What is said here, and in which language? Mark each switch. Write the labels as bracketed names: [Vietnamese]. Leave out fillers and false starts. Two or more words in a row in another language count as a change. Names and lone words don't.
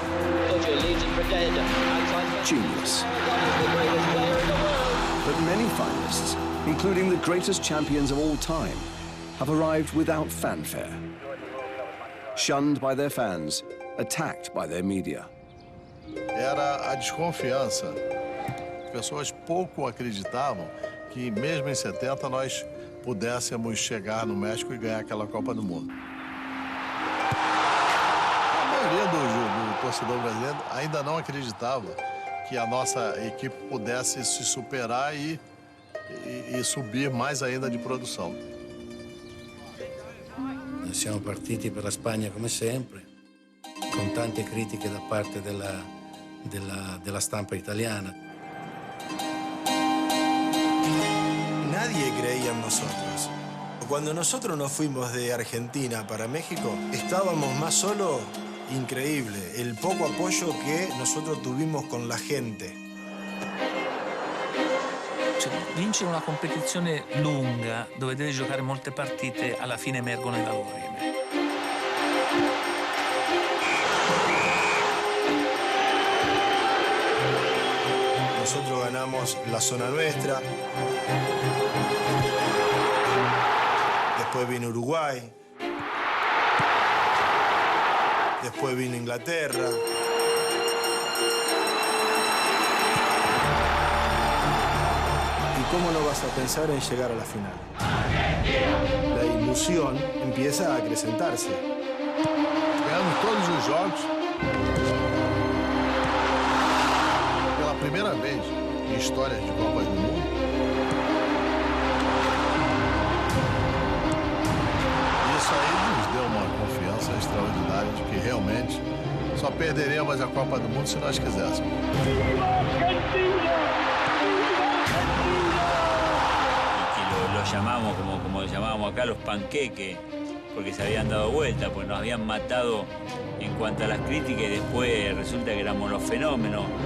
[English] Genius. But many finalists, including the greatest champions of all time, have arrived without fanfare. Shunned by their fans, attacked by their media. [Portuguese] Era a desconfiança. As pessoas pouco acreditavam que, mesmo em 70, nós pudéssemos chegar no México e ganhar aquela Copa do Mundo. A maioria do torcedor brasileiro ainda não acreditava que a nossa equipe pudesse se superar e subir mais ainda de produção. [Italian] Noi siamo partiti per la Spagna come sempre, con tante critiche da parte della stampa italiana. [Spanish] Nadie creía en nosotros. Cuando nosotros nos fuimos de Argentina para México, estábamos más solos, increíble, el poco apoyo que nosotros tuvimos con la gente. [Italian] Vincere una competizione lunga, dove devi giocare molte partite, alla fine emergono i valori. [Spanish] Nosotros ganamos la zona nuestra. Después vino Uruguay. Después vino Inglaterra. ¿Y cómo no vas a pensar en llegar a la final? La ilusión empieza a acrecentarse. [Portuguese] Ganhamos todos os jogos. Pela primeira vez em histórias de Copas do Mundo. Isso aí nos deu uma confiança extraordinária de que realmente só perderíamos a Copa do Mundo se nós quiséssemos. [Spanish] Lo llamamos, como llamábamos acá, los panqueques, porque se habían dado vuelta, pues nos habían matado en cuanto a las críticas y después resulta che éramos los fenómenos.